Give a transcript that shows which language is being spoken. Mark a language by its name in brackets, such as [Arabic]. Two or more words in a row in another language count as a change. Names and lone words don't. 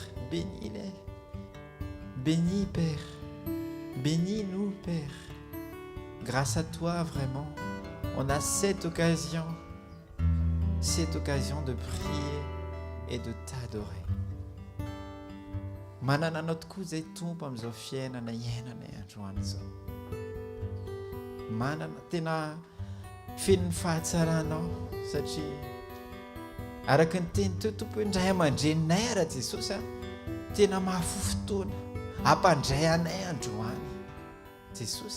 [French] Bénis-les. Bénis, Père. Bénis-nous, Père. Grâce à toi, vraiment, on a cette occasion de prier et de t'adorer. [Malagasy] Manana notre zay tompo amin'izao fiainana iainana androany zao. Manana tena feno ny fahatsaranao satria araka ny teny teo tompo indray aman-dreninay raha Jesosy tena mahafo fotoana hampandray anay androany Jesosy.